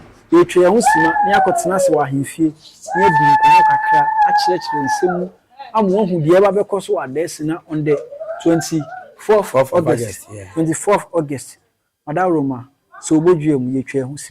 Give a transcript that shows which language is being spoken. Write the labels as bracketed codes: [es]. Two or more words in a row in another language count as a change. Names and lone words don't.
[ak] yɛtwa yɛn ho sima, ne yɛakɔtena ase wɔ ahemfie, ne yɛadi nkɔmmɔ kakra, akyerɛkyerɛ nsɛm mu, ama wɔahu deɛ ɛba bɛkɔ so wɔ Adaasi na [en] on the twenty-fourth Fourth of August. August, yeah. Twenty-fourth August. [ak] Madam Roma, sɛ wobɔdua mu, yɛtwa yɛn ho sima.